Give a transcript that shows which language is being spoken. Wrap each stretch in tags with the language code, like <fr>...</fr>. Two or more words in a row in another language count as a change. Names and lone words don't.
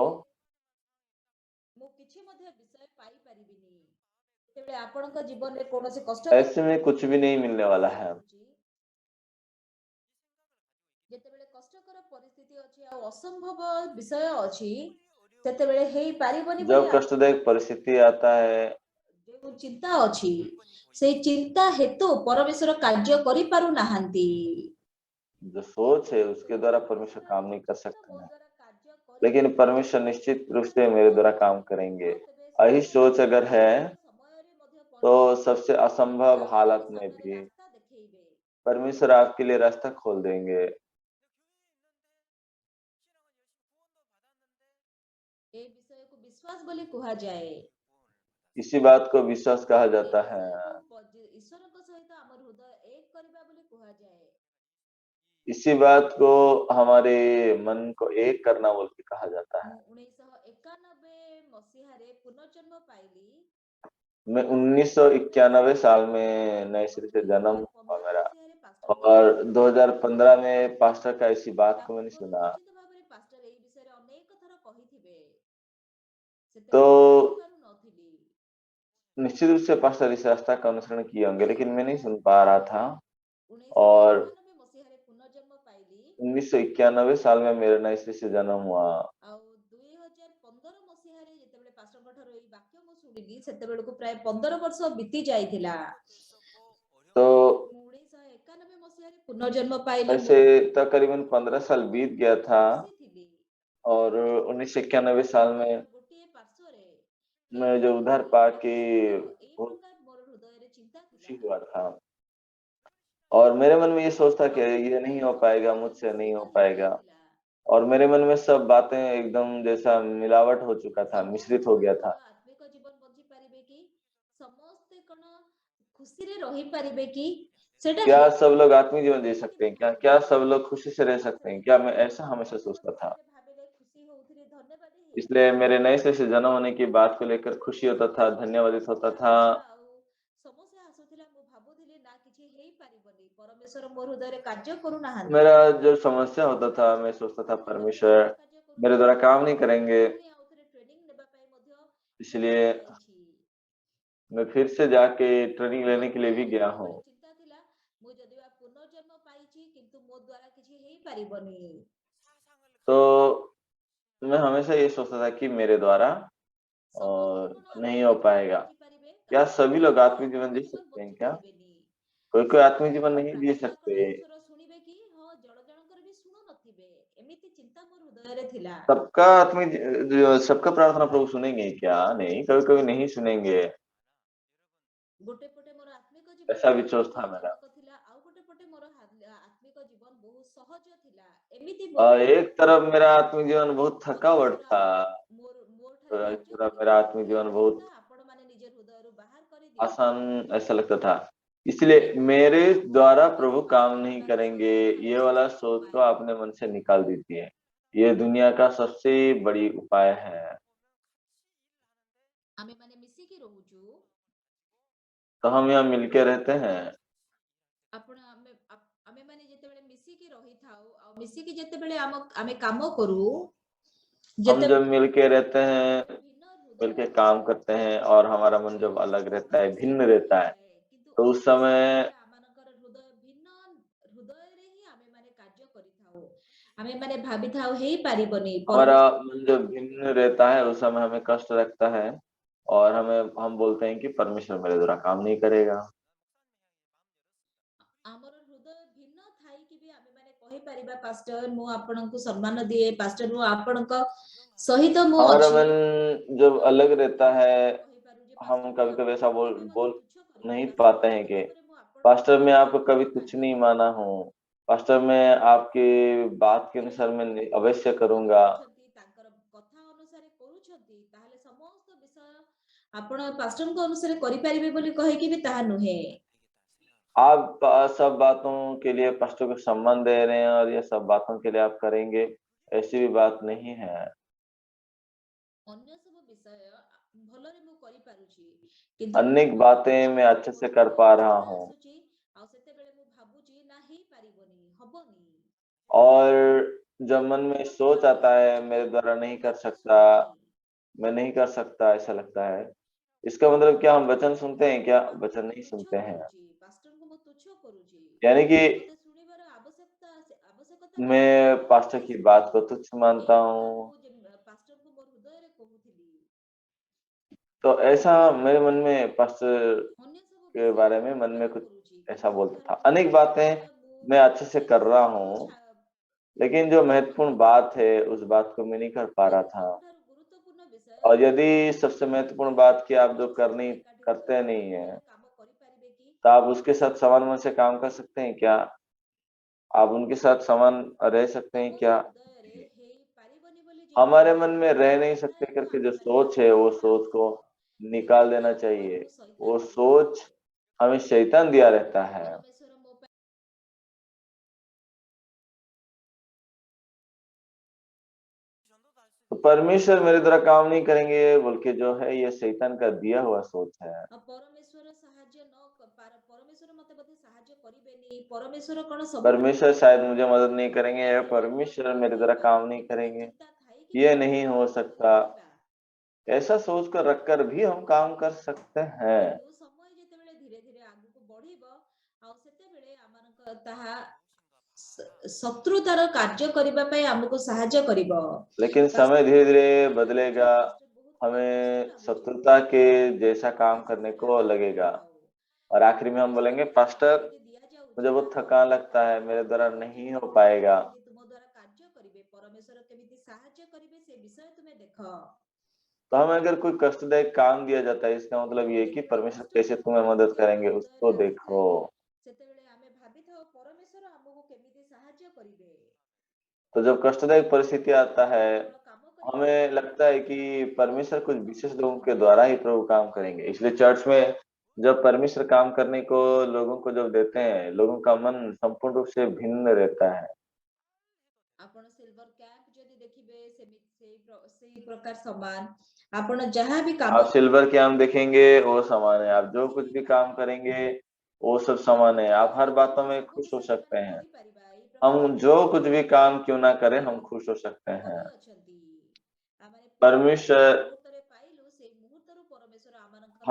<or>ତାହେଲେ ମୁଁ କିଛି ମଧ୍ୟ ବିଷୟ ପାଇପାରିବିନି। ଯେତେବେଳେ ଆପଣଙ୍କ ଜୀବନରେ କୌଣସି କଷ୍ଟକର</or> <hi>ऐसे में कुछ भी नहीं मिलने वाला है।</hi> <or>ଆସୁଛି, ଯେତେବେଳେ କଷ୍ଟକର ପରିସ୍ଥିତି ଅଛି ଆଉ ଅସମ୍ଭବ ବିଷୟ ଅଛି ସେତେବେଳେ ହେଇପାରିବନି ବୋଲି</or> <hi>जब कष्टदायक परिस्थिति आता है,</hi> <or>ଯେଉଁ ଚିନ୍ତା ଅଛି ସେଇ ଚିନ୍ତା ହେତୁ ପରମେଶ୍ୱର କାର୍ଯ୍ୟ କରିପାରୁନାହାନ୍ତି।</or> <hi>जो सोच है उसके द्वारा परमेश्वर काम नहीं कर सकते हैं। लेकिन परमेश्वर निश्चित रूप से मेरे द्वारा काम करेंगे। यही सोच अगर है तो सबसे असंभव हालत में भी परमेश्वर आपके लिए रास्ता खोल देंगे।</hi> <or>ଏ ବିଷୟକୁ ବିଶ୍ୱାସ ବୋଲି କୁହାଯାଏ।</or> <hi>इसी बात को विश्वास कहा जाता है।</hi> <or>ଈଶ୍ୱରଙ୍କ ସହିତ ଆମର ହୃଦୟ ଏକ କରିବା ବୋଲି କୁହାଯାଏ।</or> <hi>इसी बात को हमारे मन को एक करना बोल के कहा जाता है।</hi> <or>ମୁଁ 1991 ମସିହାରେ ପୁନର୍ଜନ୍ମ ପାଇଲି।</or> <hi>मैं 1991 साल में नए सिरे से जन्म हुआ 2015 मेरा,</hi> <or>ମସିହାରେ ପାଷ୍ଟରଙ୍କ</or> <hi>और</hi> <or>ସହିତ ଦେଖା ହେଇଥିଲା।</or> <hi>2015 में पास्टर का इसी बात</hi> <or>ତା</or> <hi>को मैंने</hi> <or>ପୂର୍ବରୁ</or> <hi>सुना।</hi> <or>ନିଶ୍ଚିତ ଭାବରେ ପାଷ୍ଟର ଏହି ବିଷୟରେ ଅନେକ ଥର କହିଥିବେ।</or> <hi>तो</hi> <or>ସେତେବେଳେ ମୁଁ ବୁଝିପାରୁନଥିଲି।</or> <hi>निश्चित रूप से पास्टर इस रास्ता का अनुसरण किए होंगे, लेकिन मैं नहीं सुन पा रहा था। और</hi> <or>1991 ମସିହାରେ ପୁନର୍ଜନ୍ମ ପାଇଲି</or> <hi>1991 साल में मेरा नए सिरे से जन्म हुआ।</hi> <or>ଆଉ 2015 ମସିହାରେ ଯେତେବେଳେ ପାଷ୍ଟରଙ୍କ ଠାରୁ ଏଇ ବାକ୍ୟ ମୁଁ ଶୁଣିଲି ସେତେବେଳକୁ ପ୍ରାୟ 15 ବର୍ଷ ବିତି ଯାଇଥିଲା।</or> <hi>तो</hi> <or>ମୁଁ 1991 ମସିହାରେ ପୁନର୍ଜନ୍ମ ପାଇଲି।</or> <hi>ऐसे तकरीबन 15 साल बीत गया था,</hi> <or>ଖୁସି ଥିଲି।</or> <hi>और 1991 साल में</hi> <or>ଗୋଟିଏ ପାର୍ଶ୍ୱରେ</or> <hi>मैं जो उद्धार पा के बहुत</hi> <or>ମୋର ହୃଦୟରେ ଚିନ୍ତା ଥିଲା।</or> <hi>खुशी हुआ था। और मेरे मन में ये सोच था कि ये नहीं हो पाएगा, मुझसे नहीं हो पाएगा। और मेरे मन में सब बातें एकदम जैसा मिलावट हो चुका था, मिश्रित हो गया था।</hi> <or>ଆତ୍ମିକ ଜୀବନ ବଞ୍ଚି ପାରିବେ କି ସମସ୍ତେ କଣ ଖୁସିରେ ରହି ପାରିବେ କି ସେଟା</or> <hi>क्या सब लोग आत्मिक जीवन जी सकते हैं क्या? क्या सब लोग खुशी से रह सकते हैं क्या? मैं ऐसा हमेशा सोचता था।</hi> <or>ଭାବିଲେ ଖୁସି ହଉଥିଲି ଧନ୍ୟବାଦ</or> <hi>इसलिए मेरे नए सिरे से जन्म होने की बात को लेकर खुशी होता था, धन्यवादित होता था।</hi> <or>ସମସ୍ୟା ଆସୁଥିଲା ମୁଁ ଭାବୁଥିଲି ନା କିଛି ହେଇପାରିବନି ପରମେଶ୍ୱର ମୋ ହୃଦୟରେ କାର୍ଯ୍ୟ କରୁନାହାନ୍ତି।</or> <hi>मेरा जो समस्या होता था, मैं सोचता था परमेश्वर मेरे द्वारा काम नहीं करेंगे,</hi> <or>ट्रेनिंग ନେବା ପାଇଁ ମଧ୍ୟ</or> <hi>इसलिए मैं फिर से जाके ट्रेनिंग लेने के लिए भी गया हूँ।</hi> <or>ଚିନ୍ତା ଥିଲା ମୁଁ ଯଦିବା ପୁନର୍ଜନ୍ମ ପାଇଛି କିନ୍ତୁ ମୋ ଦ୍ୱାରା କିଛି ହେଇପାରିବନି।</or> <hi>तो मैं हमेशा ये सोचता था कि मेरे द्वारा नहीं हो पाएगा। क्या सभी लोग आत्मिक जीवन जी सकते हैं क्या? कोई आत्मिक जीवन नहीं जी सकते।</hi> <or>ଶୁଣିବେ କି ହଁ ଜଣ ଜଣଙ୍କର ବି ଶୁଣୁ ନଥିବେ ଏମିତି ଚିନ୍ତା ମୋର ହୃଦୟରେ ଥିଲା।</or> <hi>सबका प्रार्थना प्रभु सुनेंगे क्या? नहीं, कभी-कभी नहीं सुनेंगे।</hi> <or>ଗୋଟେ ପଟେ ମୋର ଆତ୍ମିକ ଜୀବନ</or> <hi>ऐसा विश्वास था मेरा।</hi> <or>ଥିଲା ଆଉ ଗୋଟେ ପଟେ ମୋର ଆତ୍ମିକ ଜୀବନ ବହୁତ ସହଜ ଥିଲା। ଏମିତି ମୋର</or> <hi>एक तरफ मेरा आत्मिक जीवन बहुत थकावट था,</hi> <or>ମୋର</or> <hi>एक तरफ मेरा आत्मिक जीवन बहुत</hi> <or>ଆପଣ ମାନେ ନିଜ ହୃଦୟରୁ ବାହାର କରିଦିଅନ୍ତୁ।</or> <hi>आसान ऐसा लगता था। इसलिए मेरे द्वारा प्रभु काम नहीं करेंगे, ये वाला सोच को अपने मन से निकाल दीजिए। ये दुनिया का सबसे बड़ी उपाय है।</hi> <or>ଆମେ ମାନେ ମିଶିକି ରହୁଛୁ।</or> <hi>तो हम यहाँ मिलके रहते हैं।</hi> <or>ଆପଣ ଆମେ ମାନେ ଯେତେବେଳେ ମିଶିକି ରହିଥାଉ ଆଉ ମିଶିକି ଯେତେବେଳେ ଆମେ କାମ କରୁ</or> <hi>हम जब मिलके रहते हैं, मिलके काम करते हैं और हमारा मन जब अलग रहता है, भिन्न रहता है, तो उस समय</hi> <or>ଆମମାନଙ୍କର ହୃଦୟ ଭିନ୍ନ ହୃଦୟରେ ହିଁ ଆମେ ମାନେ କାର୍ଯ୍ୟ କରିଥାଉ। ଆମେ ମାନେ ଭାବିଥାଉ ହେଇପାରିବନି।</or> <hi>हमारा मन जब भिन्न रहता है उस समय हमें कष्ट लगता है, और हम बोलते हैं कि परमेश्वर मेरे द्वारा काम नहीं करेगा।</hi> <or>ଆମର ହୃଦୟ ଭିନ୍ନ ଥାଇକି ବି ଆମେ ମାନେ କହିପାରିବା ପାଷ୍ଟର ମୁଁ ଆପଣଙ୍କୁ ସମ୍ମାନ ଦିଏ ପାଷ୍ଟର ମୁଁ ଆପଣଙ୍କ ସହିତ ମୁଁ</or> <hi>हमारा</hi> <or>ଅଛି</or> <hi>मन जब</hi> <or>ତ</or> <hi>अलग रहता है,</hi> <or>ଆମେ କହିପାରୁ जे</or> <hi>हम</hi> <or>ପାଷ୍ଟର ମୁଁ</or> <hi>कभी-कभी ऐसा</hi> <or>ଆପଣଙ୍କୁ</or> <hi>बोल</hi> <or>କେବେ ମଧ୍ୟ</or> <hi>बोल</hi> <or>ତୁଚ୍ଛ କରିନି</or> <hi>नहीं</hi> <or>ପାଷ୍ଟର</or> <hi>पाते हैं</hi> <or>ଆଜି</or> <hi>कि</hi> <or>ଭାବରେ ମୁଁ ଆପଣଙ୍କୁ</or> <hi>पास्टर मैं</hi> <or>ତୁଚ୍ଛ</or> <hi>आपको</hi> <or>କରିବି</or> <hi>कभी तुच्छ</hi> <or>ନାହିଁ।</or> <hi>नहीं माना हूँ। पास्टर मैं आपकी बात के अनुसार मैं अवश्य करूँगा।</hi> <or>ତାଙ୍କର କଥା ଅନୁସାରେ କରୁଛନ୍ତି ତାହେଲେ ସମସ୍ତ ବିଷୟ ଆପଣ ପାଷ୍ଟରଙ୍କ ଅନୁସାରେ କରିପାରିବେ ବୋଲି କହିକି ବି ତାହା ନୁହେଁ।</or> <hi>आप सब बातों के लिए पास्टर को सम्मान दे रहे हैं और ये सब बातों के लिए आप करेंगे, ऐसी भी बात नहीं है।</hi> <or>ଅନ୍ୟ ସବୁ ବିଷୟ ଭଲରେ ମୁଁ କରିପାରୁଛି କିନ୍ତୁ</or> <hi>अनेक</hi> <or>ମୋ</or> <hi>बातें मैं</hi> <or>ଯେତେବେଳେ</or> <hi>अच्छे</hi> <or>ମୋ</or> <hi>से कर</hi> <or>ହୃଦୟରେ</or> <hi>पा रहा</hi> <or>ବାଧା</or> <hi>हूँ</hi> <or>ଆସୁଛି ଆଉ ସେତେବେଳେ ମୁଁ ଭାବୁଛି ନା ହେଇପାରିବନି ହବନି</or> <hi>और जब मन में</hi> <or>ମୋର</or> <hi>सोच</hi> <or>ଦ୍ୱାରା</or> <hi>आता है</hi> <or>ହେଇପାରିବନି</or> <hi>मेरे द्वारा</hi> <or>ମୋ</or> <hi>नहीं कर</hi> <or>କଥା</or> <hi>सकता,</hi> <or>ଶୁଭୁନି</or> <hi>मैं नहीं कर सकता ऐसा लगता है। इसका मतलब क्या हम वचन सुनते हैं क्या?</hi> <or>ମୁଁ</or> <hi>वचन</hi> <or>ଆପଣଙ୍କୁ</or> <hi>नहीं</hi> <or>ତୁଚ୍ଛ</or> <hi>सुनते हैं।</hi> <or>କରୁଛି ପାଷ୍ଟରଙ୍କୁ ମୁଁ ତୁଚ୍ଛ କରୁଛି</or> <hi>यानी कि</hi> <or>ମତେ ଶୁଣିବାର ଆବଶ୍ୟକତା ନାହିଁ</or> <hi>मैं</hi> <or>ତ</or> <hi>पास्टर</hi> <or>ସେ</or> <hi>की बात को</hi> <or>ଶୁଣନ୍ତୁ</or> <hi>तुच्छ मानता</hi> <or>ଏଇ କଥା</or> <hi>हूँ।</hi> <or>ମୁଁ ପାଷ୍ଟରଙ୍କୁ ମୋ ହୃଦୟରେ କହୁଥିଲି।</or> <hi>तो ऐसा मेरे मन में पास्टर</hi> <or>ଅନ୍ୟ ସବୁ</or> <hi>के</hi> <or>ବିଷୟ</or> <hi>ବାरे</hi> <or>ମୁଁ</or> <hi>में मन में</hi> <or>ଭଲରେ</or> <hi>कुछ</hi> <or>କରୁଛି</or> <hi>ऐसा</hi> <or>କିନ୍ତୁ</or> <hi>बोलता</hi> <or>ଏଥର</or> <hi>था।</hi> <or>ଯୋଉ</or> <hi>अनेक</hi> <or>ବିଷୟ</or> <hi>बातें</hi> <or>ଗୁଡା ମୁଁ</or> <hi>मैं अच्छे से</hi> <or>ସେଇ</or> <hi>कर रहा</hi> <or>ବିଷୟକୁ</or> <hi>हूँ, लेकिन जो महत्वपूर्ण बात है उस बात को मैं नहीं कर पा रहा</hi> <or>କିନ୍ତୁ</or> <hi>था।</hi> <or>ସବୁଠାରୁ ଗୁରୁତ୍ୱପୂର୍ଣ୍ଣ ବିଷୟ</or> <hi>और</hi> <or>ଯୋଉ</or> <hi>यदि</hi> <or>ବିଷୟ</or> <hi>सबसे</hi> <or>ମୁଁ</or> <hi>महत्वपूर्ण</hi> <or>କରୁଛି</or> <hi>बात कि आप जो</hi> <or>ଆପଣ</or> <hi>करनी</hi> <or>ସମସ୍ତେ ଏକାଠି ହୋଇ</or> <hi>करते</hi> <or>ମୋର</or> <hi>नहीं है,</hi> <or>ହୃଦୟରେ କାମ କରିପାରିବେ କି?</or> <hi>तो आप उसके साथ समान मन से काम कर सकते हैं क्या? आप उनके साथ समान रह सकते हैं</hi> <or>ଆମର</or> <hi>क्या?</hi> <or>ହୃଦୟରେ ହେଇପାରିବନି ବୋଲି ଯେ</or> <hi>हमारे मन</hi> <or>କହୁଛି</or> <hi>में रह नहीं सकते</hi> <or>ବାଧାକୁ</or> <hi>करके जो</hi> <or>ଆମେ ମାନେ</or> <hi>सोच है, वो</hi> <or>ଏକାଠି</or> <hi>सोच</hi> <or>ଆଣିବ</or> <hi>को निकाल</hi> <or>ସେଥିପାଇଁ</or> <hi>देना</hi> <or>ଆମ</or> <hi>चाहिए।</hi> <or>ପାଖକୁ ଶୈତାନ</or> <hi>वो</hi> <or>ଦିଆଯାଉ</or> <hi>सोच हमें शैतान दिया रहता है।</hi> <or>ପରମେଶ୍ୱର ମୋ ପାଇଁ</or> <hi>तो परमेश्वर मेरे द्वारा काम नहीं करेंगे बल्कि जो है ये शैतान का दिया हुआ सोच है।</hi> <or>ପରମେଶ୍ୱର ସାହାଯ୍ୟ ପରମେଶ୍ୱର ମତେ ବୋଧେ ସାହାଯ୍ୟ କରିବେନି ପରମେଶ୍ୱର କଣ ସବୁ</or> <hi>परमेश्वर शायद मुझे मदद नहीं करेंगे या परमेश्वर मेरे द्वारा काम नहीं करेंगे, ये नहीं हो सकता। ऐसा सोच कर रखकर भी हम काम कर सकते हैं।</hi> <or>କିନ୍ତୁ ସମୟ ଯେତେବେଳେ ଧୀରେ ଧୀରେ ଆଗକୁ ବଢିବ ଆଉ ସେତେବେଳେ ଆମମାନଙ୍କ ତାହା ଶତ୍ରୁତାର କାର୍ଯ୍ୟ କରିବା ପାଇଁ ଆମକୁ ସାହାଯ୍ୟ କରିବ।</or> <hi>लेकिन समय</hi> <or>ପାଷ୍ଟର</or> <hi>धीरे</hi> <or>ମତେ</or> <hi>धीरे</hi> <or>କହିଲା ଯେ</or> <hi>बदलेगा,</hi> <or>ପାଷ୍ଟର ବହୁତ କଷ୍ଟ</or> <hi>हमें</hi> <or>ଲାଗୁଛି</or> <hi>शत्रुता के जैसा काम</hi> <or>ମତେ</or> <hi>करने</hi> <or>ସେତେବେଳେ</or> <hi>को</hi> <or>ଆମେ</or> <hi>लगेगा</hi> <or>ଭାବିଥାଉ</or> <hi>और आखिरी में हम बोलेंगे</hi> <or>ପରମେଶ୍ୱରଙ୍କୁ</or> <hi>पास्टर</hi> <or>ଯେମିତି</or> <hi>मुझे</hi> <or>ଦିଆଯାଉଛି</or> <hi>बहुत</hi> <or>ତାହା</or> <hi>थकान</hi> <or>ଅନୁସାରେ</or> <hi>लगता है,</hi> <or>କାର୍ଯ୍ୟ</or> <hi>मेरे ଦ୍ୱାରା</hi> <or>କରୁଥାଉ</or> <hi>नहीं हो</hi> <or>ପରମେଶ୍ୱର</or> <hi>पाएगा।</hi> <or>କେମିତି ତୁମ ଦ୍ୱାରା କାର୍ଯ୍ୟ କରିବେ ପରମେଶ୍ୱର କେମିତି ସାହାଯ୍ୟ କରିବେ ସେ ବିଷୟ ତୁମେ ଦେଖ।</or> <hi>तो हमें अगर कोई कष्टदायक काम दिया जाता है, इसका मतलब ये है कि</hi> <or>ଯେତେବେଳେ</or> <hi>परमेश्वर कैसे</hi> <or>କଷ୍ଟଦାୟକ</or> <hi>तुम्हें मदद</hi> <or>ପରିସ୍ଥିତି ଆମ</or> <hi>करेंगे</hi> <or>ହୃଦୟରେ</or> <hi>उसको</hi> <or>ଆସିଥାଏ</or> <hi>देखो।</hi> <or>ସେତେବେଳେ ଆମେ ଭାବିଥାଉ ପରମେଶ୍ୱର ଆମକୁ କେମିତି ସାହାଯ୍ୟ କରିବେ</or> <hi>तो जब कष्टदायक परिस्थिति आता है,</hi> <or>କେବଳ କାମ କରିବେ କି</or> <hi>हमें लगता है</hi> <or>ପରମେଶ୍ୱର</or> <hi>कि</hi> <or>ଆମକୁ</or> <hi>परमेश्वर कुछ विशेष</hi> <or>ସମସ୍ତ</or> <hi>लोगों के</hi> <or>ବିଷୟ</or> <hi>द्वारा ही प्रभु काम करेंगे। इसलिए चर्च में जब परमेश्वर काम करने को लोगों को जब देते हैं, लोगों का मन संपूर्ण रूप से भिन्न रहता है।</hi> <or>ଆପଣ ସିଲଭର କ୍ୟାମ୍ପ ଯଦି ଦେଖିବେ ସେଇ ପ୍ରକାର ସମାନ ଆପଣ ଯାହା ବି କାମ</or> <hi>आप सिल्वर कैंप देखेंगे वो समान है, आप जो</hi> <or>କିଛି</or> <hi>कुछ</hi> <or>ବି</or> <hi>भी</hi> <or>କାମ</or> <hi>काम करेंगे वो सब समान है। आप हर बातों में</hi> <or>ସବୁ</or> <hi>खुश हो</hi> <or>ବିଷୟରେ</or> <hi>सकते</hi> <or>ଆମେ</or> <hi>हैं।</hi> <or>କରିପାରିବା ଏଇ ପ୍ରକାର</or> <hi>हम</hi> <or>ବିଶ୍ୱାସ</or> <hi>जो कुछ</hi> <or>ଅଛି</or> <hi>भी काम क्यों ना करें, हम खुश हो सकते हैं।</hi> <or>କରିଅଛନ୍ତି ଆମେ ଯୋଉ</or> <hi>परमेश्वर</hi> <or>ମୁହୂର୍ତ୍ତରେ ପାଇଲୁ ସେଇ ମୁହୂର୍ତ୍ତରୁ ପରମେଶ୍ୱର ଆମମାନଙ୍କ</or>